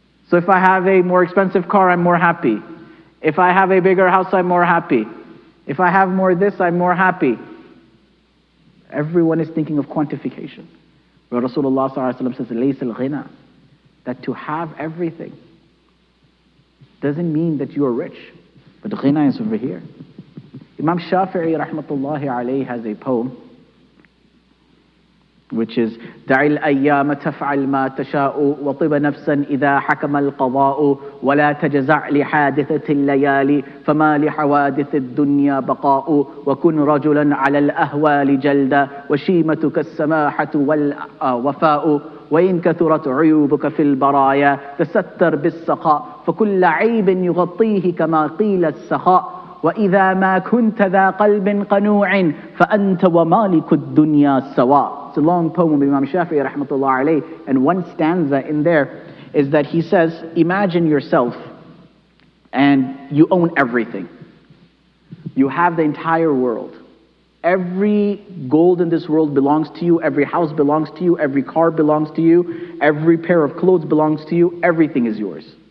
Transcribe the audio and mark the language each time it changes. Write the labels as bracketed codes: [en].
[en] So if I have a more expensive car, I'm more happy. If I have a bigger house, I'm more happy. If I have more this, I'm more happy. Everyone is thinking of quantification. But Rasulullah says, [ar] لَيْسَ الْغِنَى, [en] that to have everything doesn't mean that you are rich. But ghina is over here. Imam Shafi'i rahmatullahi alayhi has a poem which is [ar] دع الأيام تفعل ما تشاء وطب نفسا إذا حكم القضاء ولا تجزع لحادثة الليالي فما لحوادث الدنيا بقاء وكن رجلا على الأهوال جلدا وشيمتك السماحة والوفاء وإن كثرت عيوبك في البرايا تستر بالسخاء فكل عيب يغطيه كما قيل السخاء وإذا ما كنت ذا قلب قنوع فأنت ومالك الدنيا سواء. [en] It's a long poem of Imam Shafi'i rahmatullah alayh, and one stanza in there is that he says, imagine yourself and you own everything. You have the entire world. Every gold in this world belongs to you, every house belongs to you, every car belongs to you, every pair of clothes belongs to you, everything is yours.